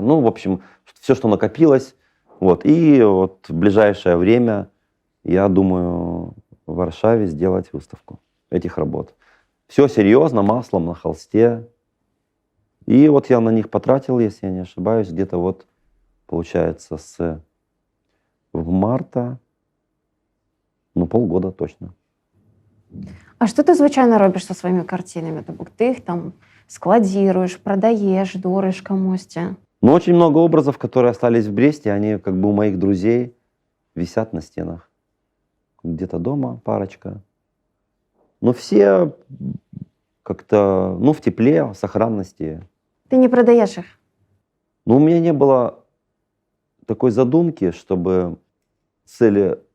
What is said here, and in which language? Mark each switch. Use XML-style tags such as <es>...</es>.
<ru>Ну, в общем, все, что накопилось. Вот. И вот в ближайшее время я думаю в Варшаве сделать выставку этих работ. Все серьезно, маслом на холсте. И вот я на них потратил, если я не ошибаюсь, где-то вот, получается, с марта, ну, полгода точно.</ru> <uk>А що ти, звичайно, робиш зі своїми картинами? Тобто ти їх там складируєш, продаєш, дориш комусь?</uk> <ru>Но очень много образов, которые остались в Бресте, они как бы у моих друзей висят на стенах. Где-то дома парочка. Но все как-то, ну, в тепле, в сохранности.</ru> <uk>Ти не продаєш їх?</uk> <ru>Но у меня не было такой задумки, чтобы цели...</ru>